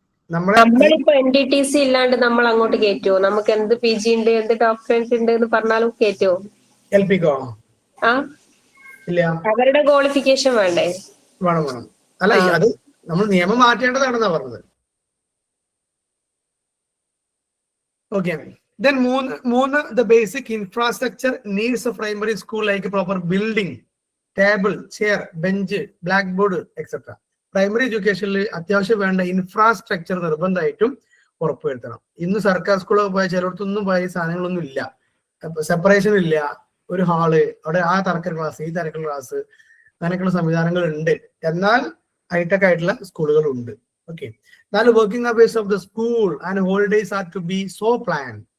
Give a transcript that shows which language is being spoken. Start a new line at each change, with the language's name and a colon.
Malayalam: നമ്മളിപ്പോ NDTC ഇല്ലാണ്ട് നമ്മൾ അങ്ങോട്ട് കയറ്റുമോ? നമുക്ക് എന്ത് PG ഉണ്ട്, എന്ത് ഡോക്ടറേറ്റ് ഉണ്ട് എന്ന് പറഞ്ഞാലും കയറ്റുമോ? LPക്കോ? ഇല്ല, അവരുടെ ക്വാളിഫിക്കേഷൻ വേണ്ടേ? വേണം. അല്ല, അത് നമ്മൾ നിയമം മാറ്റേണ്ടതാണെന്നാ പറഞ്ഞത്. ഓക്കെ,
English: Then
Malayalam: മൂന്ന്
English: the basic infrastructure needs of primary school like proper building, table, chair, bench, blackboard, etc.
Malayalam: Primary എഡ്യൂക്കേഷനിൽ അത്യാവശ്യം വേണ്ട ഇൻഫ്രാസ്ട്രക്ചർ നിർബന്ധമായിട്ടും ഉറപ്പുവരുത്തണം. ഇന്ന് സർക്കാർ സ്കൂളിൽ പോയ ചിലയിടത്തൊന്നും പോയ സാധനങ്ങളൊന്നും ഇല്ല, സെപ്പറേഷൻ ഇല്ല, ഒരു ഹാള്, അവിടെ ആ തരക്കൽ ക്ലാസ് ഈ തരക്കൽ ക്ലാസ് അങ്ങനെയൊക്കെയുള്ള സംവിധാനങ്ങൾ ഉണ്ട്. എന്നാൽ ഹൈടെക് ആയിട്ടുള്ള സ്കൂളുകൾ ഉണ്ട്.
English: Okay. നാല് working hours of the school and holidays are to be so plan.